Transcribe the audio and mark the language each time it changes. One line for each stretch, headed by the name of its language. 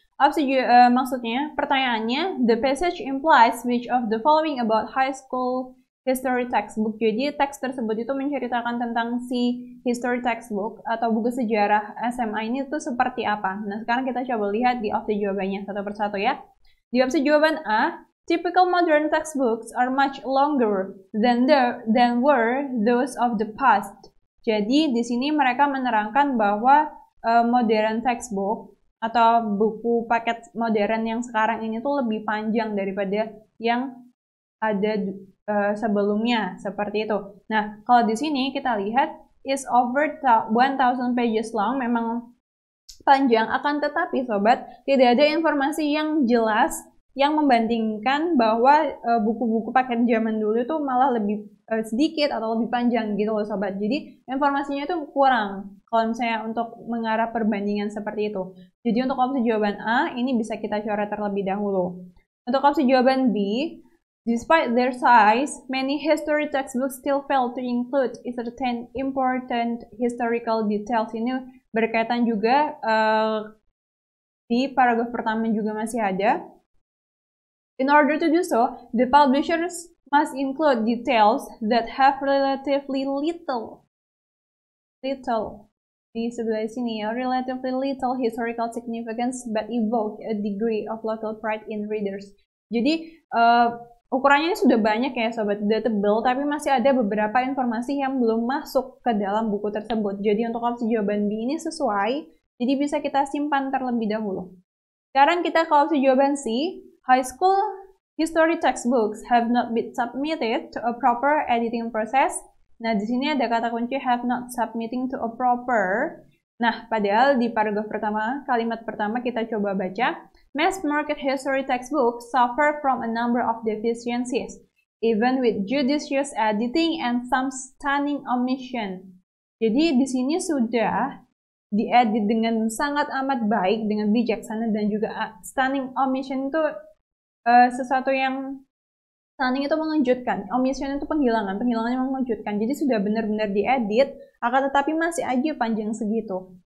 Indonesian: Maksudnya, pertanyaannya,
English: the passage implies which of the following about high school history textbook.
Indonesian: Jadi teks tersebut itu menceritakan tentang si history textbook atau buku sejarah SMA ini tuh seperti apa. Nah, sekarang kita coba lihat di opsi jawabannya satu persatu ya. Di opsi jawaban A,
English: typical modern textbooks are much longer than were those of the past.
Indonesian: Jadi di sini mereka menerangkan bahwa modern textbook atau buku paket modern yang sekarang ini tuh lebih panjang daripada yang ada sebelumnya, seperti itu. Nah, kalau di sini kita lihat
English: is over 1000 pages long,
Indonesian: memang panjang, akan tetapi sobat, tidak ada informasi yang jelas yang membandingkan bahwa buku-buku paket zaman dulu itu malah lebih sedikit atau lebih panjang gitu loh sobat. Jadi informasinya itu kurang kalau misalnya untuk mengarah perbandingan seperti itu. Jadi untuk opsi jawaban A ini bisa kita coret terlebih dahulu. Untuk opsi jawaban B,
English: despite their size, many history textbooks still fail to include certain important historical details.
Indonesian: Ini berkaitan juga di paragraf pertama juga masih ada.
English: In order to do so, the publishers must include details that have relatively little
Indonesian: di sebelah sini ya,
English: relatively little historical significance but evoke a degree of local pride in readers.
Indonesian: Jadi ukurannya sudah banyak ya sobat, sudah tebal, tapi masih ada beberapa informasi yang belum masuk ke dalam buku tersebut. Jadi untuk opsi jawaban B ini sesuai, jadi bisa kita simpan terlebih dahulu. Sekarang kita ke opsi jawaban C.
English: High school history textbooks have not been submitted to a proper editing process.
Indonesian: Nah, di sini ada kata kunci
English: have not submitting to a proper.
Indonesian: Nah, padahal di paragraf pertama, kalimat pertama kita coba baca.
English: Mass market history textbooks suffer from a number of deficiencies, even with judicious editing and some stunning omission.
Indonesian: Jadi di sini sudah diedit dengan sangat amat baik, dengan bijaksana, dan juga stunning omission itu sesuatu yang stunning itu mengejutkan, omission itu penghilangannya mengejutkan. Jadi sudah benar-benar diedit, akan tetapi masih aja panjang segitu.